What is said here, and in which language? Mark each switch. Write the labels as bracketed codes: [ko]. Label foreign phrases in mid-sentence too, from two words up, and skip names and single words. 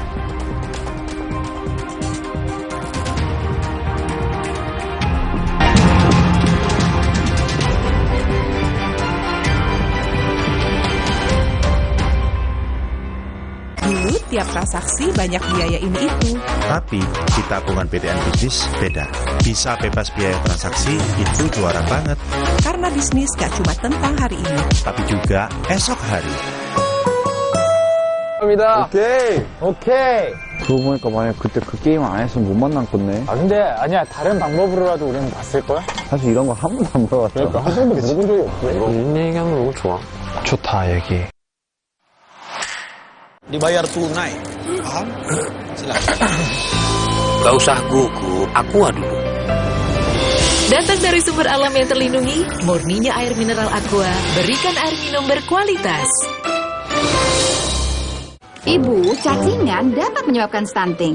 [id] Dulu tiap transaksi banyak biaya ini itu. Tapi di tabungan BTN Bisnis beda. Bisa bebas biaya transaksi itu juara banget. Karena bisnis gak cuma tentang hari ini, tapi juga esok hari. [ko] 오케이. 그러고 보니까 만약 그때 그 게임 안 했으면 못 만났겠네. 아 근데 아니야 다른 방법으로라도 우리는 봤을걸? 사실 이런 거 한 번도 안 물어봤잖아. 그러니까 한 번도 물어본 적이 없어. 이런 얘기하는 거 너무 좋아. 좋다 얘기. [id] Dibayar tunai. Paham? Silakan. Gak usah gugup, Aqua dulu. Datang dari sumber alam yang terlindungi, murninya air mineral Aqua, berikan air minum berkualitas. Ibu, cacingan dapat menyebabkan stunting.